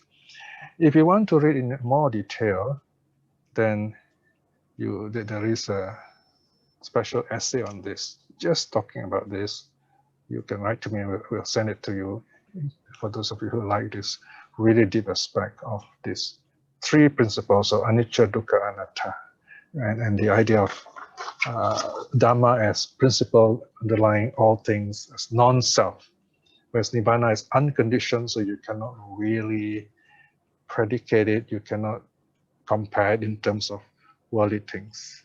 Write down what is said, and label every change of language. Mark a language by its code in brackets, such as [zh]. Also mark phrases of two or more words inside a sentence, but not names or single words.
[en] If you want to read in more detail, then there is a special essay on this, just talking about this. You can write to me, we'll send it to you. For those of you who like this really deep aspect of these three principles of [pi] anicca, dukkha, anatta, [en] and the idea of Dhamma as principle underlying all things, as non-self, whereas Nibbana is unconditioned, so you cannot really predicate it, you cannot compare it in terms of worldly things.